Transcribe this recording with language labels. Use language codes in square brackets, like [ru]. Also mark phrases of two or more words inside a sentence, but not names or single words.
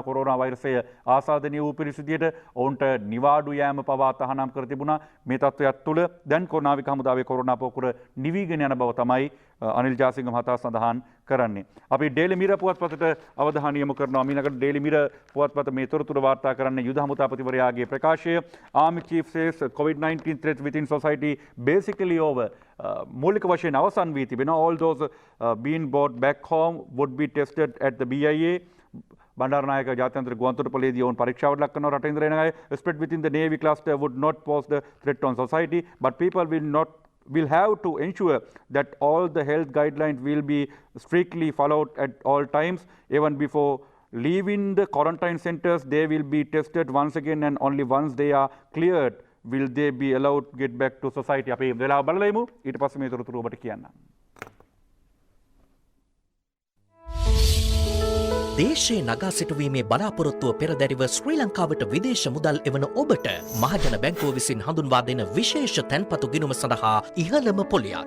[si] කොරෝනා වෛරසය ආසාදනීය වූ පිරිසිදියට ඔවුන්ට නිවාඩු යෑම පවා තහනම් කර තිබුණා. මේ තත්ත්වයක් තුළ දැන් නාවික හමුදාවේ කොරෝනා පොකුර නිවීගෙන යන බව තමයි අනිල් ජාසිංහ මහතා සඳහන් කරන්නේ. අපි ඩේලි මිරර් පුවත්පතට අවධානය යොමු කරනවා. ඊළඟට ඩේලි මිරර් පුවත්පත මේ තොරතුරු වාර්තා කරන්නේ යුද හමුදාපතිවරයාගේ ප්‍රකාශය. [en] Army chief says COVID-19 threat within society basically over. [si] මූලික වශයෙන් අවසන් වී තිබෙනවා. [en] All those being brought back home would be tested at the BIA. [si] බණ්ඩාරනායක ජාත්‍යන්තර ගුවන්තොටුපළේදී ඔවුන් පරීක්ෂාවට ලක් කරනවා. රටින් ඉඳලා එන අය [en] spread within the Navy cluster would not pose the threat on society, but people will have to ensure that all the health guidelines will be strictly followed at all times. Even before leaving the quarantine centers, they will be tested once again, and only once they are cleared will they be allowed to get back to society. [si] අපි වෙලාව බලලා ඉමු. ඊට පස්සේ මේ තොරතුරු ඔබට කියන්නම්. දේශයේ නගා සිටුවීමේ බලාපොරොත්තුව පෙරදැරිව ශ්‍රී ලංකාවට විදේශ මුදල් එවන ඔබට මහජන බැංකුව විසින් හඳුන්වා දෙන විශේෂ තැන්පතු ගිණුම සඳහා ඉහළම පොලියක්.